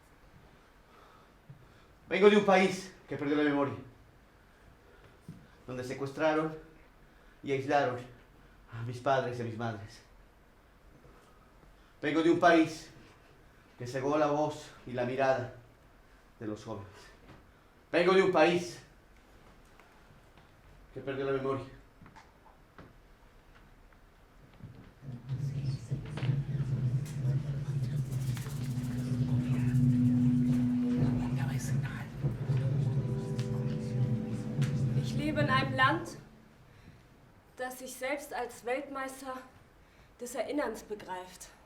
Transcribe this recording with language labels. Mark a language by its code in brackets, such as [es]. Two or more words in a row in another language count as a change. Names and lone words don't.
[es] Vengo de un país que perdió la memoria, donde secuestraron y aislaron a mis padres y a mis madres. Vengo de un país que cegó la voz y la mirada de los jóvenes. Vengo de un país que perdió la memoria. [de] Ich lebe in einem Land, das sich selbst als Weltmeister des Erinnerns begreift.